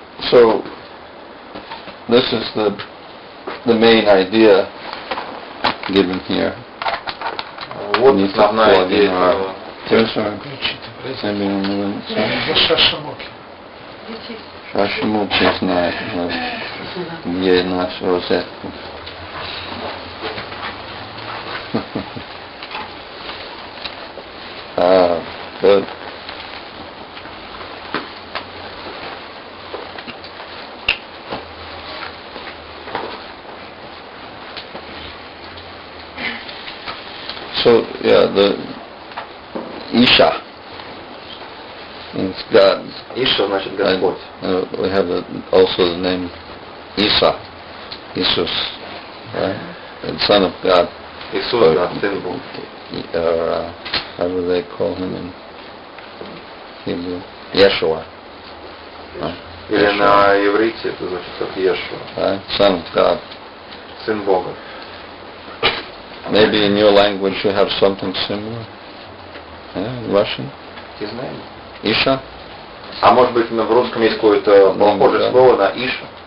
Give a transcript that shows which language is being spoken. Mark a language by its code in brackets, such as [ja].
[en] So, this is the main idea given here. [ru] Вот основная идея этого. Шашимуки знает, где наш розетку. [en] Good. So, the Isha means God. [ru] Иша значит Господь. [en] We have also the name Isa, Jesus, right? The Son of God. [ru] Иисус, да, Сын Бога. [en] Or how do they call him in Hebrew? Yeshua. [ru] Или на иврите это звучит как Иешуа. [en] Right? Son of God. [ru] Сын Бога. [en] Maybe in your language you have something similar. Yeah, in Russian. [ru] Не знаю. [en] Isha. [ru] А может быть в русском есть какое-то похожее слово на Иша?